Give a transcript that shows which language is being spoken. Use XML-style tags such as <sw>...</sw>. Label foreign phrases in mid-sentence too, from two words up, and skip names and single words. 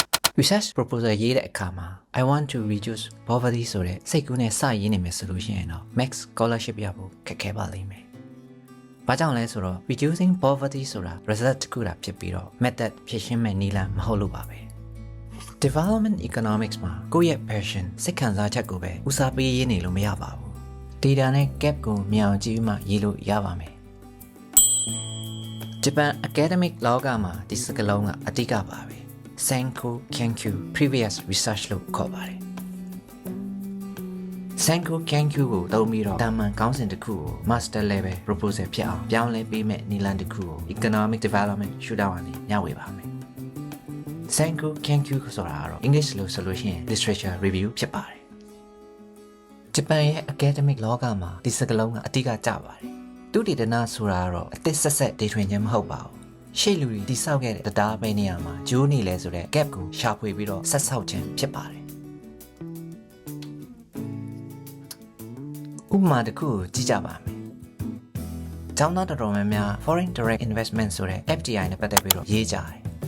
<en>research proposal</en> <my>ရေးတဲ့အခါမှာ</my> <en>I want to reduce poverty</en> <my>ဆိုတဲ့စိတ်ကူးနဲ့စရေးနေမယ်ဆိုလို့ရှိရင်တော့</my> <en>max scholarship</en> <my>ရဖို့ခက်ခဲ ပါလိမ့်မယ်။ဘာကြောင့်လဲဆိုတော့</my> <en>reducing poverty</en> <my>ဆိုတာ result တစ်ခုတာဖြစ်ပြီးတော့ method ဖြည့်ရှင်းမဲ့နည်းလမ်းမဟုတ်လို့ပါပဲ။</my> <en>development economics</en> <my>မှာကိုယ့်ရဲ့ passion စိတ်ခံစားချက်ကိုပဲဦးစားပေးရေးနေလို့မရပါဘူး။ data နဲ့ gap ကိုမြောင်ကြည့်မှရေးလို့ရပါမယ်။ Japan academic လောကမှာဒီစကားလုံးကအဓိကပါပဲ။</my> <ja>先行研究</ja> <en>previous research</en> <my>လို့ခေါ်ပါတယ် ။</my> <ja>先行研究</ja> <my>ကိုသုံးပြီးတော့တာမန်ခေါင်းစဉ်တစ်ခုကို</my> <en>master level proposal</en> <my>ဖြစ်အောင်ပြောင်းလဲပေးမဲ့နည်းလမ်းတစ်ခုကို</my> <en>economic development</en> <my>ရှုထောင့်ကနေမျှဝေပါမယ်။</my> <ja>先行研究</ja> <my>ဆိုတာကတော့ English လို့ဆိုလို့ရှိရင်</my> <en>literature review</en> <my>ဖြစ်ပါတယ်။ Japan ရဲ့ academic လောကမှာဒီစကားလုံးကအဓိကကျပါတယ်။သူတည်တနာဆိုတာကတော့အသစ်ဆက်ဆက်ဒေထွင်ခြင်းမဟုတ်ပါဘူး။ရှေ့လူတွေတိဆောက်ခဲ့တဲ့တရားပဲနေရာမှာဂျိုးနေလဲဆိုတဲ့ gap ကိုရှာဖွေပြီးတော့ဆက်ဆောက်ခြင်းဖြစ်ပါတယ် ။ဥပမာတစ်ခုကိုကြည့်ကြပါမယ်။ကျောင်းသားတော်တော်များများ</my> <en>foreign direct investment</en> <my>ဆိုတဲ့ FDI နဲ့ပတ်သက်ပြီးတော့ရေးကြတယ်</my>